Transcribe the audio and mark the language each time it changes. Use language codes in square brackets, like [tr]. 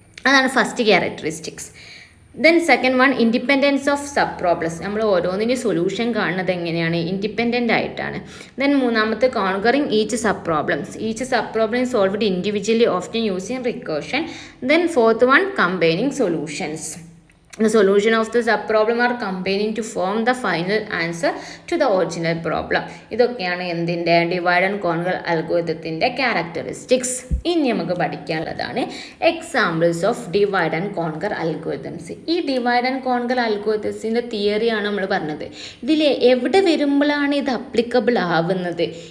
[en] അതാണ് first characteristics. Then second one, independence of sub problems. [ml] നമ്മൾ ഓരോന്നിൻ്റെ solution കാണുന്നത് എങ്ങനെയാണ്? ഇൻഡിപെൻഡൻ്റ് ആയിട്ടാണ്. [en] then [ml] മൂന്നാമത്തെ, [en] Conquering each sub problems. Each sub problem solved individually often using recursion. Then fourth one, combining solutions. The solution of the sub-problem are combining to form the final answer to the original problem. [ml] ഇതൊക്കെയാണ് എന്തിൻ്റെ? Divide and conquer അൽഗോരിതത്തിൻ്റെ characteristics. ഇനി നമുക്ക് പഠിക്കാനുള്ളതാണ് examples of divide and conquer algorithms. ഈ divide and conquer അൽഗോരിതംസിൻ്റെ തിയറിയാണ് നമ്മൾ പറഞ്ഞത്. ഇതിൽ എവിടെ വരുമ്പോഴാണ് ഇത് അപ്ലിക്കബിൾ ആവുന്നത്?